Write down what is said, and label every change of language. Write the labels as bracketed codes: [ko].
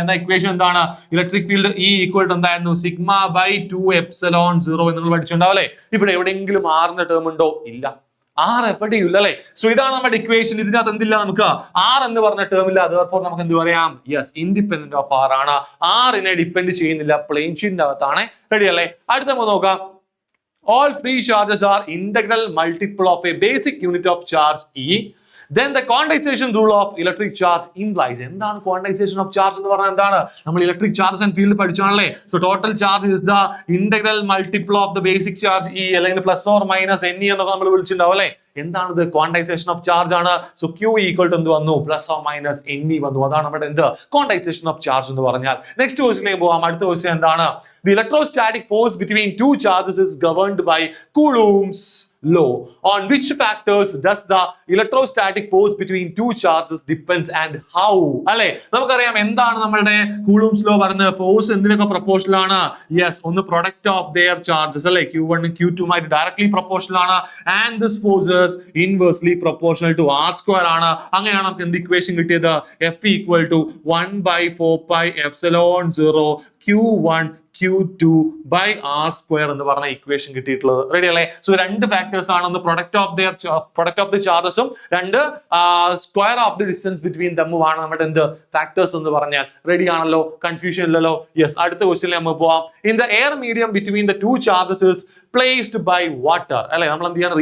[ml] എന്താ ഇക്വേഷൻ? എന്താണ്? Electric field E = എന്തായിരുന്നു? σ/2ε0 എന്ന് പഠിച്ചിട്ടുണ്ടാവും അല്ലെ. ഇവിടെ എവിടെയെങ്കിലും ആറിന്റെ ടേം ഉണ്ടോ? ഇല്ല, ആർ എവിടെയും ഇല്ല അല്ലെ. സോ ഇതാണ് നമ്മുടെ ഇക്വേഷൻ. ഇതിനകത്ത് എന്തില്ല? നമുക്ക് ആർ എന്ന് പറഞ്ഞ ടേം ഇല്ല. അതുപോലെ നമുക്ക് എന്ത് പറയാം? യെസ്, ഇൻഡിപെൻഡന്റ് ഓഫ് ആർ ആണ്. ആറിനെ ഡിപ്പെൻഡ് ചെയ്യുന്നില്ല, പ്ലെയിൻ ഷീറ്റിന്റെ അകത്താണ്. റെഡി അല്ലേ? അടുത്ത നമുക്ക് നോക്കാം. [en] All free charges are integral multiple of a basic unit of charge E. Then the quantization rule of electric charge implies. [ml] എന്താണ് quantization of charge എന്ന് പറഞ്ഞാൽ? എന്താണ്? നമ്മൾ electric charge and field പഠിച്ചാണല്ലേ. [en] so total charge is the integral multiple of the basic charge [ml] E, അല്ലെങ്കിൽ plus or minus NE എന്നൊക്കെ നമ്മൾ വിളിച്ചിട്ടുണ്ടാവും അല്ലേ. എന്താണിത്? ക്വാണ്ടൈസേഷൻ ഓഫ് ചാർജ് ആണ്. സോ Q = എന്ത് വന്നു? പ്ലസ് ഓർ മൈനസ് NE വന്നു. അതാണ് നമ്മുടെ എന്ത്? ക്വാണ്ടൈസേഷൻ ഓഫ് ചാർജ് എന്ന് പറഞ്ഞാൽ. നെക്സ്റ്റ് ക്വസ്റ്റ്യനിലേക്ക് പോകാം. അടുത്ത ക്വസ്റ്റ്യൻ എന്താണ്? [en] The electrostatic force between two charges is governed by Coulomb's law. On which factors does the electrostatic force between two charges depends and how? [ml] അല്ലെ, നമുക്കറിയാം എന്താണ് നമ്മളുടെ കൂളൂംസ് ലോ പറയുന്നത്? ഫോഴ്സ് എന്തിനൊക്കെ പ്രൊപ്പോർഷണൽ ആണ്? യെസ്, ഒന്ന് പ്രൊഡക്റ്റ് ഓഫ് [en] their charges [ml] അല്ലെ, Q1 Q2 ആയിട്ട് ഡയറക്ട്ലി പ്രൊപ്പോർഷണൽ ആണ്. [en] and this forces inversely proportional to R² [ml] ആണ്. അങ്ങനെയാണ് നമുക്ക് എന്ത് ഇക്വേഷൻ കിട്ടിയത്? F = 1/4πε0 Q1 Q2 by R² എന്ന് പറഞ്ഞ ഇക്വേഷൻ കിട്ടിയിട്ടുള്ളത്. റെഡി അല്ലേ? സോ രണ്ട് ഫാക്ടേഴ്സ് ആണ്. ഒന്ന് പ്രൊഡക്റ്റ് ഓഫ് ദി ചാർജസും, രണ്ട് square of the distance between ദമ്മും ആണ് നമ്മുടെ എന്ത് ഫാക്ടേഴ്സ് എന്ന് പറഞ്ഞാൽ. റെഡി ആണല്ലോ? കൺഫ്യൂഷൻ ഇല്ലല്ലോ? യെസ്, അടുത്ത ക്വസ്റ്റ്യനിൽ നമ്മൾ പോവാം. [en] in the air medium between the two charges is placed by water [ml] അല്ലെ. നമ്മൾ എന്ത് ചെയ്യണം?